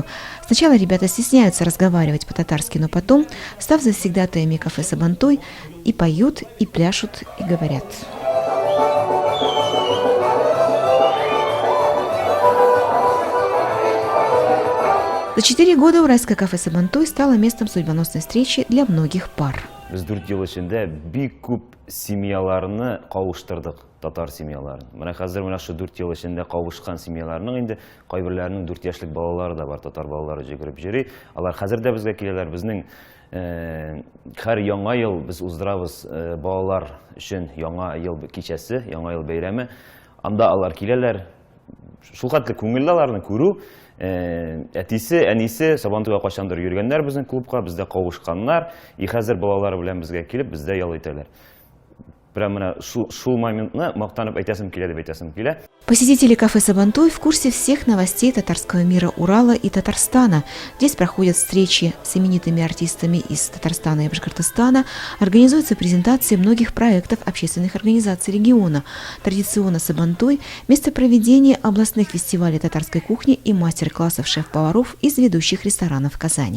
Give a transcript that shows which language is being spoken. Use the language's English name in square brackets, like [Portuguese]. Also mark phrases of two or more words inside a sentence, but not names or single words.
[Russian] Сначала ребята стесняются разговаривать по-татарски, но потом, став завсегдатаями кафе «Сабантуй», и поют, и пляшут, и говорят. За 4 года уральское кафе «Сабантуй» стало местом судьбоносной встречи для многих пар. [Tatar] Biz 4 ел эчендә бик күп семьяларны кавыштырдык, татар семьяларын. Менә хәзер менә шу 4 ел эчендә кавышкан семьяларның инде кайберләренең 4 яшьлек балалары да бар, татар балалары җигереп йөри. Алар хәзер дә безгә киләләр. Безнең һәр яңа ел без уздырабыз балалар өчен яңа ел кичәсе, яңа ел бәйрәме. Анда алар киләләр. Шул хәтле күңелле аларны күрү. Әтисе, әнисе Сабантуйга кайчандыр йөргәннәр безнең клубка, бездә кавышканнар, и хәзер балалары белән безгә килеп, бездә ял итәләр. Прямо менә шул моментны мактанып әйтәсем килә дип әйтәсем килә. [Russian] Посетители кафе «Сабантуй» в курсе всех новостей татарского мира Урала и Татарстана. Здесь проходят встречи с именитыми артистами из Татарстана и Башкортостана, организуются презентации многих проектов общественных организаций региона. Традиционно «Сабантуй» – место проведения областных фестивалей татарской кухни и мастер-классов шеф-поваров из ведущих ресторанов Казани.